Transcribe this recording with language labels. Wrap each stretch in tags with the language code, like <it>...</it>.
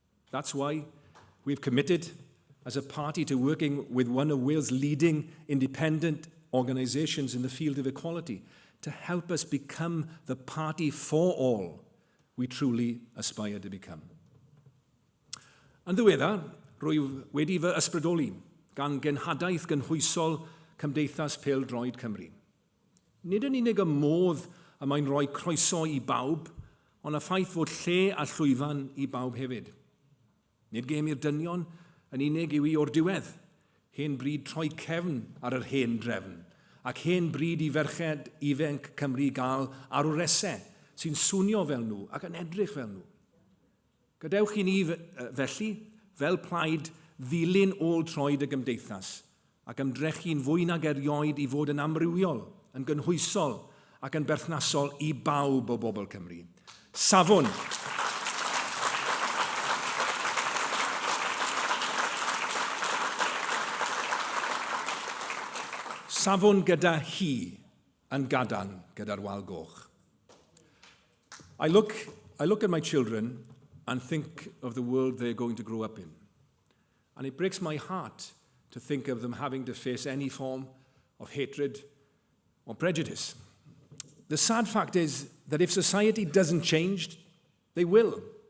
<en>That's why we've committed as a party to working with one of Wales' leading independent organisations in the field of equality to help us become the party for all we truly aspire to become.</en> <cy>Yn ddiweddar, rwyf wedi fy ysbrydoli gan genhadaeth gynhwysol Cymdeithas Pêl-droed Cymru. Nid yn unig y modd y mae'n rhoi croeso i bawb, ond y ffaith fod lle a llwyfan i bawb hefyd. Nid gêm i'r dynion yn unig yw i o'r diwedd, hen bryd troi cefn ar yr hen drefn, ac hen bryd i ferched ifenc Cymru gael arwresau sy'n swnio fel nhw ac yn edrych fel nhw. Gadewch i ni felly, fel Plaid, ddilyn ôl troed y gymdeithas ac ymdrechu'n fwy nag erioed i fod yn amrywiol, yn gynhwysol ac yn berthnasol i bawb o bobl Cymru. Safon. Safon gyda hi yn gadarn gyda'r wal goch.</cy> <en>I look at my children and think of the world they're going to grow up in. And it breaks my heart to think of them having to face any form of hatred or prejudice. The sad fact is that if society doesn't change, they will.</en>